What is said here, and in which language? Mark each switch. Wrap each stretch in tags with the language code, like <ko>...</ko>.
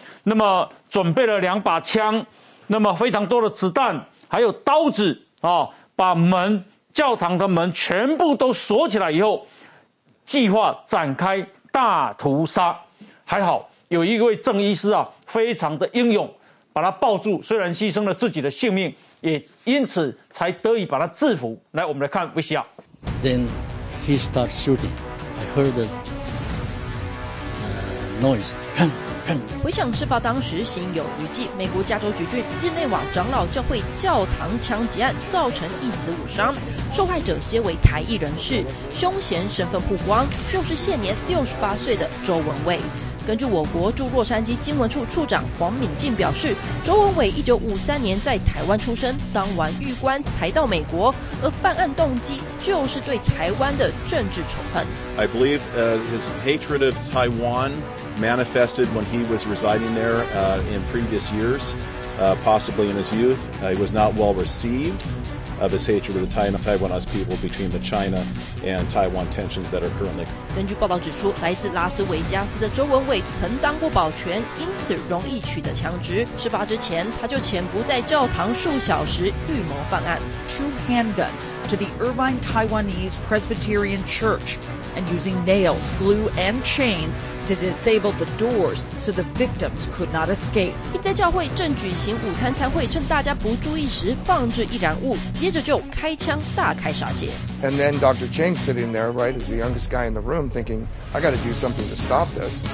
<zh>那么准备了两把枪，那么非常多的子弹还有刀子齁、哦、把门教堂的门全部都锁起来以后，计划展开大屠杀。还好有一位郑医师非常的英勇，把他抱住，虽然牺牲了自己的性命，也因此才得以把他制服。来，我们来看 VCR。</zh> <en>Then he starts shooting. I heard the noise.</en> <zh>回想事发当时，行有余悸。美国加州橘郡日内瓦长老教会教堂枪击案，造成一死五伤。受害者皆为台裔人士，凶嫌身份曝光就是现年68岁的周文伟。根据我国驻洛杉矶经文处处长黄敏进表示，周文伟1953年在台湾出生，当完狱官才到美国，而犯案动机就是对台湾的政治仇恨。</zh> <en>I believe his hatred of Taiwan manifested when he was residing there in previous years, possibly in his youth. He was not well received. Of his hatred of the Taiwanese people between the China and Taiwan tensions that are currently.</en> <zh>根据报道指出，来自拉斯维加斯的周文伟曾当过保全，因此容易取得枪支。事发之前，他就潜伏在教堂数小时，预谋犯案。</zh> <en>Two handguns to the Irvine Taiwanese Presbyterian Church and using nails, glue, and chains to disable the doors so the victims could not escape.</en> <zh>并在教会正举行午餐餐会，趁大家不注意时放置易燃物，接着就开枪大开杀戒。</zh> <en>And then Dr. Chang sitting there, right, is the youngest guy in the room, thinking, "I got to do something to stop this."</en>